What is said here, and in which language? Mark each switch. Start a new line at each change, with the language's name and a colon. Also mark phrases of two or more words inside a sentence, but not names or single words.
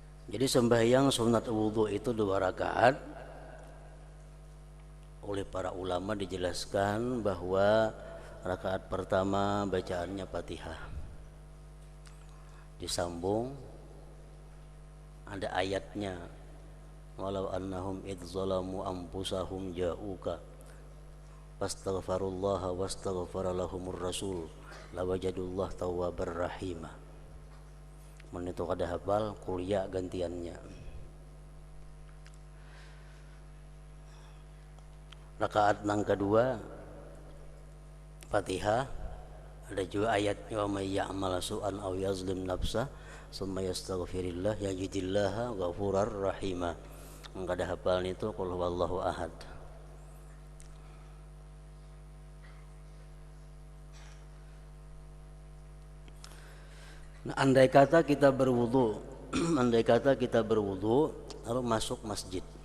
Indonesian: Jadi sembahyang sunat wudhu itu 2 rakaat. Oleh para ulama dijelaskan bahwa rakaat pertama bacaannya Fatihah, disambung ada ayatnya,
Arabic: وَلَوْ أَنَّهُمْ إِذْ ظَلَمُوا أَنْفُسَهُمْ جَاءُوكَ فَاسْتَغْفَرُوا اللَّهَ وَاسْتَغْفَرَ لَهُمُ الرَّسُولُ لَوَجَدُوا اللَّهَ تَوَّابًا رَحِيمًا.
Banjar: Men itu kada hafal kuliah gantiannya.
Indonesian: Rakaat yang kedua Fatihah, ada juga ayatnya
Arabic: وَمَنْ يَعْمَلْ سُوءًا أَوْ يَظْلِمْ نَفْسَهُ ثُمَّ يَسْتَغْفِرِ اللَّهَ يَجِدِ اللَّهَ غَفُورًا رَحِيمًا.
Banjar: Kada hafal itu
Arabic: قُلْ هُوَ اللَّهُ أَحَدٌ.
Banjar: Nah, andai kata kita berwudu lalu masuk masjid,